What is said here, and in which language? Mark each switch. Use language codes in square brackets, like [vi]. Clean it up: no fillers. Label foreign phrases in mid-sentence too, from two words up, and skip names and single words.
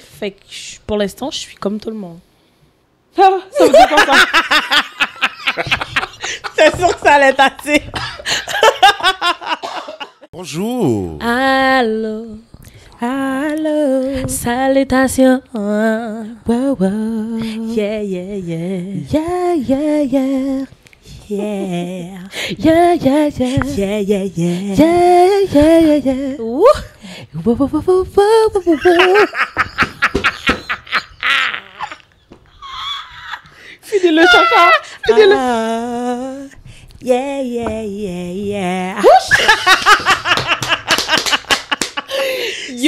[fr] Fait que pour l'instant, je suis comme tout le monde. Ah, ça veut dire quoi ça? C'est sûr que ça allait tâter. Bonjour. Allô. Allô. Salutations. [en] Wow, wow. Yeah, yeah, yeah. Yeah, yeah, yeah. Yeah. Yeah, yeah, yeah. Yeah, yeah, yeah. Yeah, yeah, yeah, yeah. Ouh. Wow, wow, wow, wow, wow, wow, wow. [fr] Finis-le, Chacha. Finis-le. [en] Yeah, yeah, yeah, yeah. Yo.